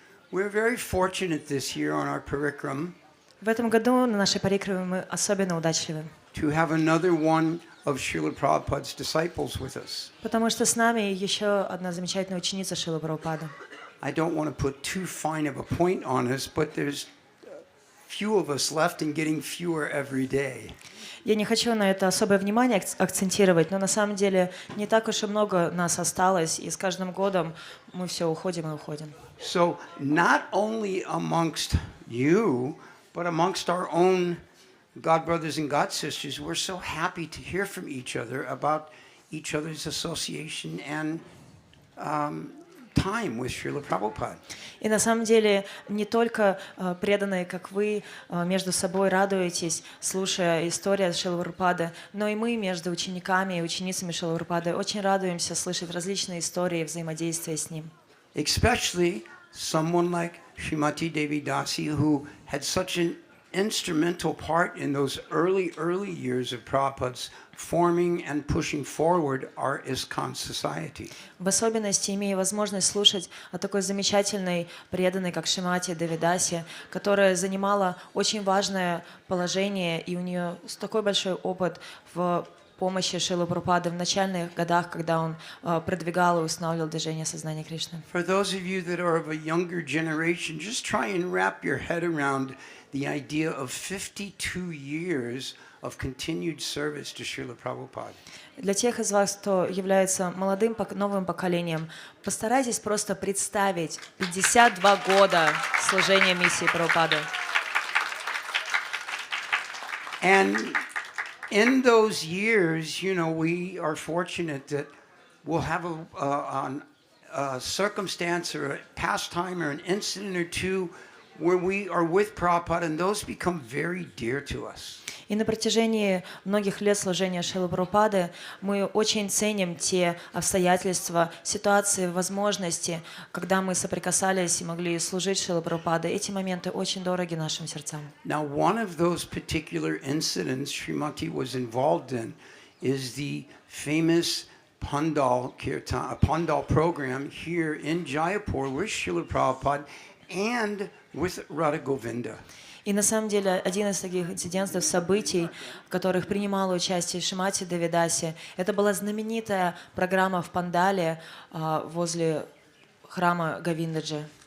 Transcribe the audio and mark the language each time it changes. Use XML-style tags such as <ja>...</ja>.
<en>We're very fortunate this year on our Parikrama</en> <ru>В этом году на нашей парикраме мы особенно удачливы.</ru> <en>to have another one of Srila Prabhupada's disciples with us.</en> <ru>Потому что с нами еще одна замечательная ученица Шрилы Прабхупады.</ru> <en>I don't want to put too fine of a point on us, but there's few of us left and getting fewer every day.</en> <ru>Я не хочу на это особое внимание акцентировать, но на самом деле не так уж и много нас осталось, и с каждым годом мы все уходим и уходим.</ru> <en>So not only amongst you, but amongst our own God brothers and God sisters, we're so happy to hear from each other about each other's association and time with Srila Prabhupada.</en> <ru>И на самом деле не только преданные, как вы, между собой радуетесь, слушая историю Шрилы Прабхупады, но и мы между учениками и ученицами Шрилы Прабхупады очень радуемся слышать различные истории взаимодействия с ним.</ru> <en>Especially someone like Srimati Devi Dasi, who had such an instrumental part in those early years of Prabhupada's forming and pushing forward our ISKCON society.</en> <ru>В особенности имея возможность слушать о такой замечательной преданной, как Шримати Девидаси, которая занимала очень важное положение, и у нее такой большой опыт в помощи Шрилы Прабхупады в начальных годах, когда он продвигал и устанавливал движение сознания Кришны.</ru> <en>For those of you that are of a younger generation, just try and wrap your head around the idea of 52 years of continued service to Srila Prabhupada.</en> <ru>Для тех из вас, кто является молодым, новым поколением, постарайтесь просто представить 52 года служения миссии Прабхупады.</ru> <en>And in those years, you know, we are fortunate that we'll have a circumstance or a pastime or an incident or two where we are with Prabhupada, and those become very dear to us.</en> <ru>И на протяжении многих лет служения Шрилы Прабхупады мы очень ценим те обстоятельства, ситуации, возможности, когда мы соприкасались и могли служить Шриле Прабхупаде. Эти моменты очень дороги нашим сердцам.</ru> <en>Now, one of those particular incidents Srimati was involved in is the famous Pandal Kirtan, a Pandal program here in Jaipur with Srila Prabhupada and with Radha Govinda.</en> <ru>И на самом деле один из таких инцидентов, событий, в которых принимала участие Шримати Девидаси, это была знаменитая программа в Пандале возле храма Говиндаджи.</ru>